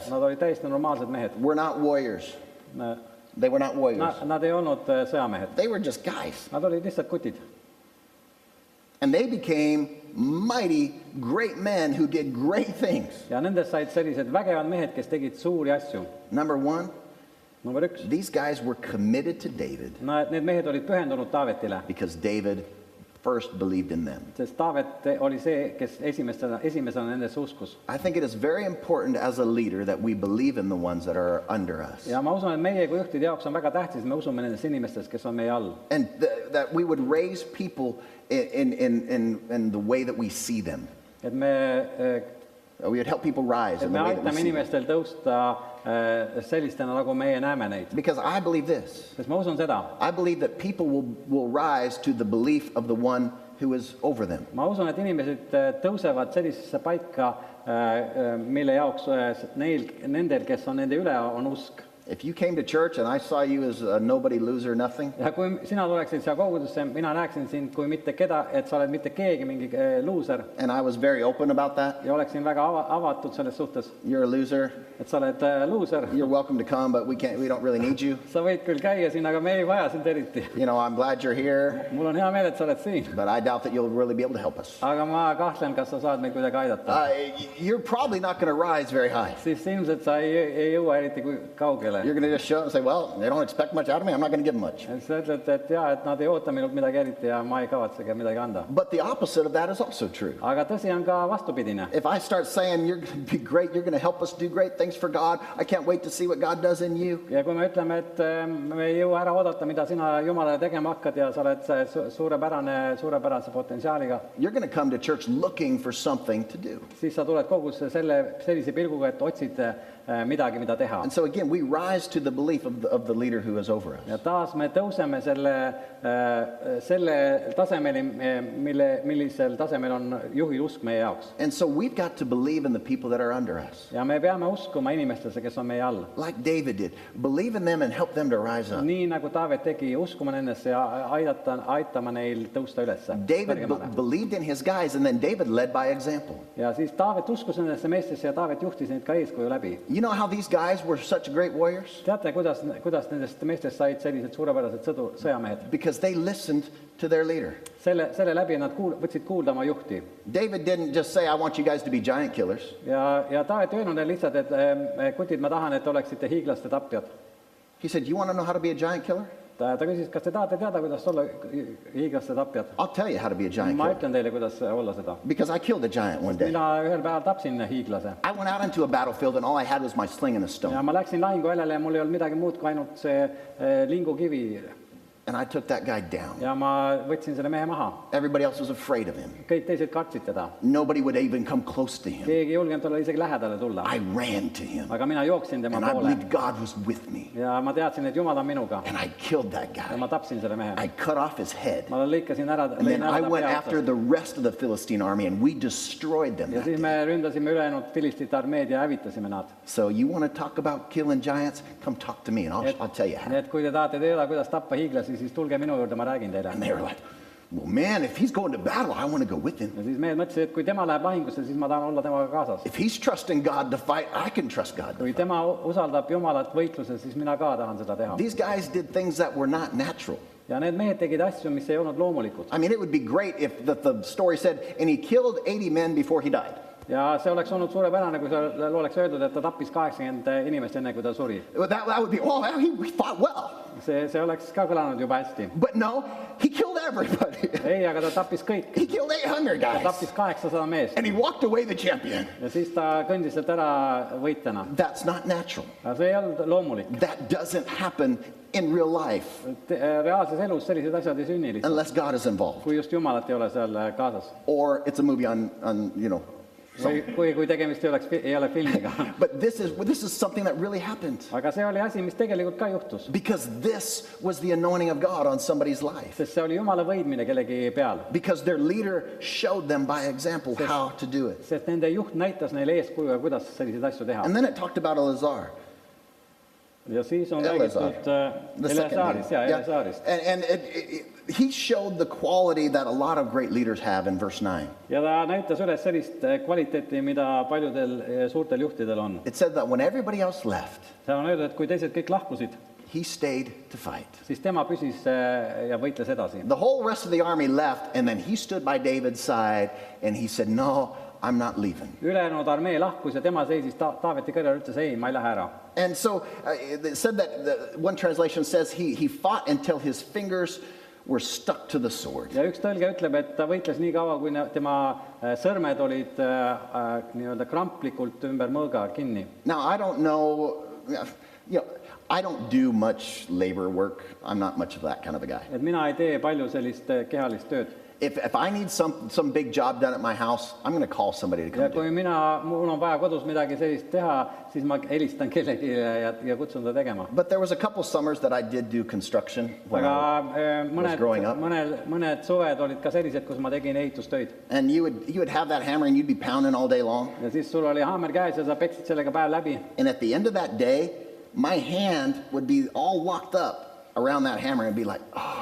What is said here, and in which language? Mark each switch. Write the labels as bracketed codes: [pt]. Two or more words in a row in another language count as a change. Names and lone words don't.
[et] Nad olid täiesti normaalsed mehed. [en] We're not warriors. They were not warriors. [et] Nad ei olnud sõjamehed. [en] They were just guys. [et] Nad olid lihtsalt kutid. [en] And they became mighty, great men who did great things. [et] Ja nendest said sellised vägevad mehed, kes tegid suuri asju. [en] Number 1, [et] Number 1. [en] these guys were committed to David [et] Need mehed olid pühendunud Taavetile, [en] because David first believed in them. [et] sest Taavet oli see, kes esimesena nendesse uskus. [en] I think it is very important as a leader that we believe in the ones that are under us. [et] Ja ma usun, et meie kui juhtide jaoks on väga tähtis, me usume nendest inimestest, kes on meie all. [en] And that we would raise people in the way that we see them. [et] Et me [en] We would help people rise in the way that we [et] aitame [en] see them. [et] inimestel tõusta sellistena, nagu meie näeme neid. [en] Because I believe this. [et] Sest ma usun seda. [en] I believe that people will rise to the belief of the one who is over them. [et] Ma usun, et inimesed tõusevad sellisesse paika, mille jaoks nendel, kes on nende üle, on usk. [en] If you came to church and I saw you as a nobody, loser, nothing, [et] ja kui sina tuleksid siia kogudusse, mina näeksin sind kui mitte keda, et sa oled mitte keegi, mingi luuser, [en] and I was very open about that, [et] ja oleksin väga avatud selles suhtes, [en] you're a loser, [et] et sa oled luuser, [en] you're welcome to come, but we don't really need you. [et] sa võid küll käia siin, aga me ei vaja sind eriti. [en] You know, I'm glad you're here, [et] Mul on hea meel, et sa oled siin, [en] but I doubt that you'll really be able to help us. [et] aga ma kahtlen, kas sa saad meil kuidagi aidata. [en] You're probably not going to rise very high. [et] Siis ilmselt sa ei jõua eriti kaugele. [en] You're going to just show up and say, well, they don't expect much out of me, I'm not going to give them much. [et] Et sa ütled, et jaa, et nad ei oota minult midagi eriti ja ma ei kavatsegi midagi anda. [en] But the opposite of that is also true. [et] Aga tõsi on ka vastupidine. [en] If I start saying you're going to be great, you're going to help us do great things for God, I can't wait to see what God does in you. [et] Ja kui me ütleme, et me ei jõua ära oodata, mida sina Jumalale tegema hakkad ja sa oled suurepärase potentsiaaliga, [en] You're going to come to church looking for something to do. [et] siis sa tuled kogusse sellise pilguga, et otsid midagi, mida teha. [en] And so again, we rise to the belief of the leader who is over us. [et] Ja taas me tõuseme selle tasemeli, millisel tasemel on juhi usk meie jaoks. [en] And so we've got to believe in the people that are under us. [et] Ja me peame uskuma inimestesse, kes on meie all. [en] Like David did. Believe in them and help them to rise up. [et] Nii nagu Taavet tegi, uskuma nendesse ja aitama neil tõusta üles. [en] David believed in his guys, and then David led by example. [et] Ja siis Taavet uskus nendesse meestesse ja Taavet juhtis neid ka eeskuju läbi. [en] You know how these guys were such great warriors? [et] Teate, kuidas nendest meestest said sellised suurepärased sõjamehed? [en] Because they listened to their leader. [et] Selle läbi nad võtsid kuulda oma juhti. [en] David didn't just say, I want you guys to be giant killers. [et] Ja Taavet ei öelnud neile lihtsalt, et kutid, ma tahan, et oleksite hiiglaste tapjad. [en] He said, you want to know how to be a giant killer? [et] Ta küsis, kas te tahate teada, kuidas olla hiiglaste tapjad? [en] I'll tell you how to be a giant [et] Ma [en] killer. [et] ütlen teile, kuidas olla seda. [en] Because I killed a giant one day. [et] Mina ühel päeval tapsin hiiglase. [en] I went out into a battlefield and all I had was my sling and a [et] Ja [en] stone. [et] ma läksin lahinguväljale ja mul ei olnud midagi muud kui ainult see lingukivi. [en] And I took that guy down. [et] Ja ma võtsin selle mehe maha. [en] Everybody else was afraid of him. [et] Kõik teised kartsid teda. [en] Nobody would even come close to him. [et] Keegi ei julgenud talle isegi lähedale tulla. [en] I ran to him. [et] Aga mina jooksin tema [en] And I [et] poole. [en] believed God was with me. [et] Ja ma teadsin, et Jumal on minuga. [en] And I killed that [et] Ja [en] guy. [et] ma tapsin selle mehe. [en] I cut off his head. [et] Ma lõikasin ära, [en] And then [et] lõin [en] I [et] ära ta [en] went [et] pea [en] after [et] otsast. [en] the rest of the Philistine army and we destroyed them. [et] Ja [en] that [et] siis [en] day. [et] me ründasime ülejäänud filistite armeed ja hävitasime nad. [en] So you want to talk about killing giants? Come talk to me and I'll tell you how. [et] Nii et kui te tahate teada, kuidas tappa hiiglasi, siis tulge minu juurde, ma räägin teile. [en] And they were like, well, man, if he's going to battle, I want to go with him. [et] Ja siis mehed mõtlesid, et kui tema läheb lahingusse, siis ma tahan olla temaga kaasas. [en] If he's trusting God to fight, I can trust God to [et] Kui [en] fight. [et] tema usaldab Jumalat võitluses, siis mina ka tahan seda teha. [en] These guys did things that were not natural. [et] Ja need mehed tegid asju, mis ei olnud loomulikud. [en] I mean, it would be great if the story said, and he killed 80 men before he died. [et] Ja see oleks olnud suurepärane, kui seal oleks öeldud, et ta tappis 80 inimest enne, kui ta suri. [en] Well, that would be, oh, he fought well. [et] See oleks ka kõlanud juba hästi. [en] But no, he killed everybody. [et] Ei, aga ta tappis kõik. [en] He killed 800 [et] Ta [en] guys. [et] tappis 800 meest. [en] And he walked away the champion. [et] Ja siis ta kõndis sealt ära võitjana. [en] That's not natural. [et] Aga see ei olnud loomulik. [en] That doesn't happen in real life [et] Reaalses elus sellised asjad ei sünni lihtsalt, [en] unless God is involved. [et] kui just Jumalat ei ole seal kaasas. [en] Or it's a movie on you know. [et] Kui tegemist ei ole filmiga. [en] But this is something that really happened. [et] Aga see oli asi, mis tegelikult ka juhtus. [en] Because this was the anointing of God on somebody's life. [et] Sest see oli Jumala võidmine kellegi peal. [en] Because their leader showed them by example how to do it. [et] Sest nende juht näitas neile eeskuju ja kuidas selliseid asju teha. [en] And then it talked about Eleazar. [et] Ja siis on [en] Eleazar. [et] räägitud [en] The second [et] Eleazarist. [en] leader. Yeah. [et] Eleazarist. [en] And he showed the quality that a lot of great leaders have in verse 9. [et] Ja ta näitas üles sellist kvaliteeti, mida paljudel suurtel juhtidel on. [en] It said that when everybody else left, [et] Seal on öeldud, et kui teised kõik lahkusid, [en] he stayed to fight. [et] siis tema püsis ja võitles edasi. [en] The whole rest of the army left, and then he stood by David's side, and he said, no, I'm not leaving. [et] Ülejäänud armee lahkus ja tema seisis Taaveti kõrval ja ütles, ei, ma ei lähe ära. [en] And so it said that one translation says he fought until his fingers were stuck to the sword. [et] Ja üks tõlge ütleb, et ta võitles nii kaua, kui tema sõrmed olid nii-öelda kramplikult ümber mõõga kinni. [en] Now, I don't know, I don't do much labor work. I'm not much of that kind of a guy. [et] Et mina ei tee palju sellist kehalist tööd. [en] If I need some big job done at my house, I'm going to call somebody to [et] Ja [en] come do [et] kui [en] it. [et] mul on vaja kodus midagi sellist teha, siis ma helistan kellegi ja kutsun ta tegema. [en] But there was a couple summers that I did do construction when [et] Aga [en] was growing up. [et] mõned suved olid ka sellised, kus ma tegin ehitustöid. [en] And you would have that hammer and you'd be pounding all day long. [et] Ja siis sul oli haamer käes ja sa peksid sellega päev läbi. [en] And at the end of that day, my hand would be all locked up around that hammer and be like, oh.